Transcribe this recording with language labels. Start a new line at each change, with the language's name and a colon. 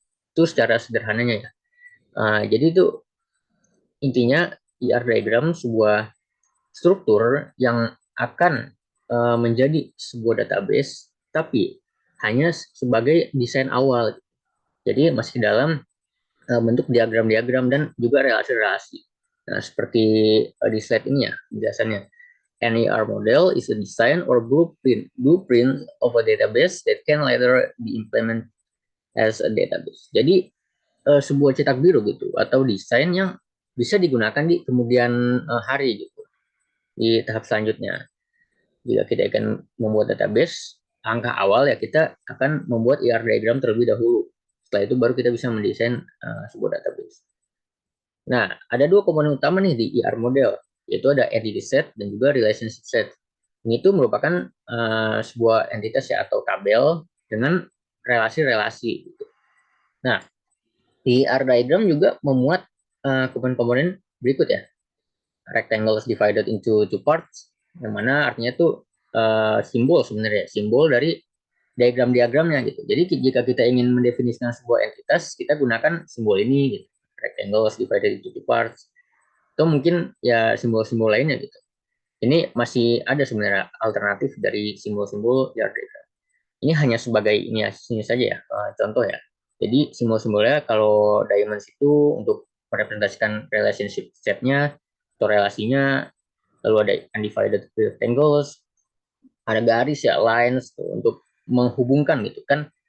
Indonesian: Itu secara sederhananya ya. Jadi itu intinya ER diagram sebuah struktur yang akan menjadi sebuah database, tapi hanya sebagai desain awal. Jadi masih dalam bentuk diagram-diagram dan juga relasi-relasi. Nah, seperti di slide ini ya penjelasannya.
English: An ER model is a design or blueprint of a database that can later be implemented as a database.
Indonesian: Jadi sebuah cetak biru gitu atau desain yang bisa digunakan di kemudian hari gitu di tahap selanjutnya. Jika kita akan membuat database, langkah awal ya kita akan membuat ER diagram terlebih dahulu. Setelah itu baru kita bisa mendesain sebuah database. Nah, ada dua komponen utama nih di ER model, yaitu ada entity set dan juga relationship set. Ini tuh merupakan sebuah entitas ya atau tabel dengan relasi-relasi. Gitu. Nah, di ER diagram juga memuat komponen-komponen berikut ya.
English: Rectangles divided into two parts,
Indonesian: yang mana artinya tuh simbol sebenarnya, simbol dari diagram-diagramnya gitu. Jadi jika kita ingin mendefinisikan sebuah entitas, kita gunakan simbol ini gitu.
English: Rectangles divided into two parts.
Indonesian: Atau mungkin ya simbol-simbol lainnya gitu. Ini masih ada sebenarnya alternatif dari simbol-simbol diagram. Ini hanya sebagai ini saja ya, contoh ya. Jadi simbol-simbolnya kalau diamonds itu untuk merepresentasikan relationship setnya atau relasinya, lalu ada undivided rectangles, ada garis ya lines tuh, untuk menghubungkan gitu kan.